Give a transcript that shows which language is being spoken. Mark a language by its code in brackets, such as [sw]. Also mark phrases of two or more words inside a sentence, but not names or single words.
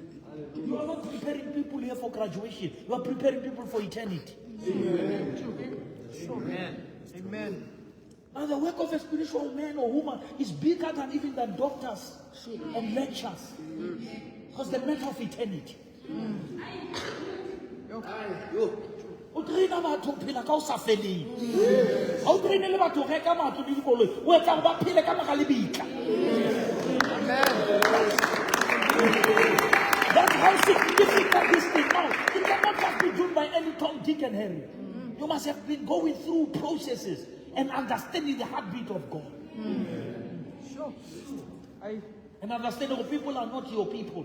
[en] You are not preparing people here for graduation. You are preparing people for eternity. Amen. Amen. Now the work of a spiritual man or woman is bigger than even than doctors and lectures. Because the matter of eternity. [st] O traina batho phela ka o sa feleng. Ha o traine le batho reka matlo le dikoloi. O etsa ba phele ka maka le bitla. [en] That's how significant this thing now. It cannot just be done by any Tom, Dick, and Harry. You must have been going through processes and understanding the heartbeat of God. Sure. And understanding that people are not your people.